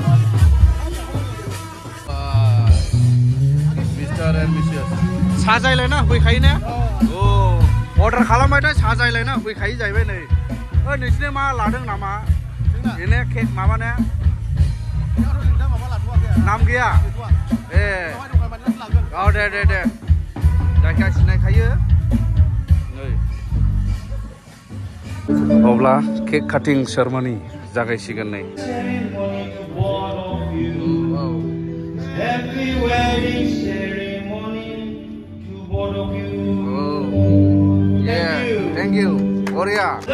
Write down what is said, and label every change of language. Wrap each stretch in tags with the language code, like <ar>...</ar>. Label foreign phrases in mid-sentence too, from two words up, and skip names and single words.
<en>mister and missus</en> <brx>साजायलायना फैखायो ने औ अर्डार खालामबायथाय साजायलायना फैखायो जाहैबाय नै ओइ नोंसिने मा लादों नामा बेने केक माबाने नाम गैया ए औ दे जायखिया सिनायखायो नै अब्ला</brx> <en>cake cutting ceremony</en> <brx>जागायसिगोन नै</brx> <en>Happy wedding ceremony to both of you. Thank you, Gloria.</en>